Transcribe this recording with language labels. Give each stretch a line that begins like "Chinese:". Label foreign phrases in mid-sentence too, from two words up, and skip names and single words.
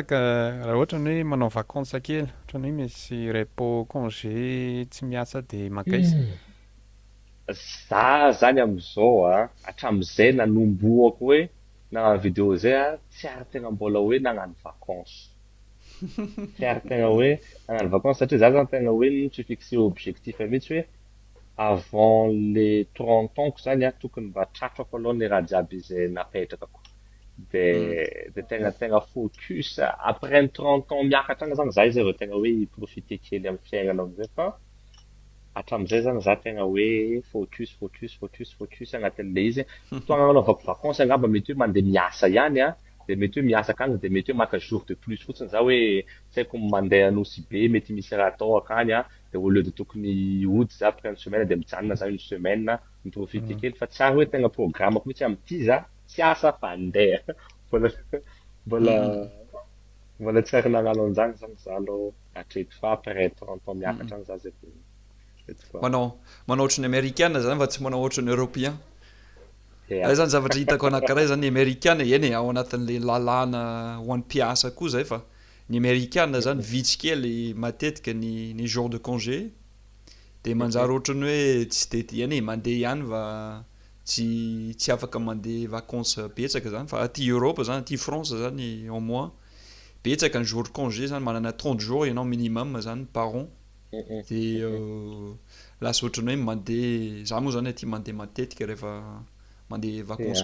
Malagasy: raha ohatra ny hoe manao vacances kely, ohatra ny hoe misy
French: repos, congé,
Malagasy: tsy miasa de makaiza? Za zany amizao hatramin'izay nanomboako hoe nagnano video zay tsy ary tegna mbola hoe nagnano vacances. Tsy ary tegna hoe nagnano vacances satria za zany tegna hoe tsy
French: fixé objectif
Malagasy: mihitsy hoe
French: avant les 30 ans
Malagasy: zany tokony mba tratrako aloha ny raha jiaby izay napetrakako. De tegna focus après ny 30 ans miakatra agny zany za izay vao tegna hoe profiter kely amin'ny fiainana amizay fa hatramin'izay zany za tegna hoe focus agnatin'le izy. Fotoana anaovako vacances angamba mety hoe mandeha miasa ihany de mety hoe miasa akany de mety hoe maka
French: jour de plus
Malagasy: fotsiny za hoe tsy haiko mandeha anosy be mety misy raha atao akany de
French: au lieu de
Malagasy: tokony hody za
French: après une semaine
Malagasy: de mijanona za
French: une semaine
Malagasy: miprofiter kely fa tsy ary hoe tegna programmako mihitsy amin'ity za tsy asa fa andeha. Mbola mbola mbola tsy ary nagnano an'izany zany za aloha hatreto fa
French: après 30 ans
Malagasy: miakatra agny za zay vao Manao ohatran'ny Amerikana zany fa tsy manao ohatran'ny Européen. yeah. Zay zany zavatra hitako anankiray zany ny Amerikana, eny ao anatin'le lalàna ho an'ny mpiasa koa zay fa ny Amerikana zany vitsy kely matetika ny
French: jour de congé
Malagasy: de manjary ohatrany hoe tsy de eny mandeha ihany fa tsy afaka mandeha vacances betsaka zany fa aty Europe zany, aty France zany
French: au moins
Malagasy: betsaka ny
French: jour de congé
Malagasy: zany, manana 30 jours ianao minimum zany
French: par an.
Malagasy: De lasa ohatrany hoe mandeha, za moa zany aty mandeha matetika rehefa mandeha vacances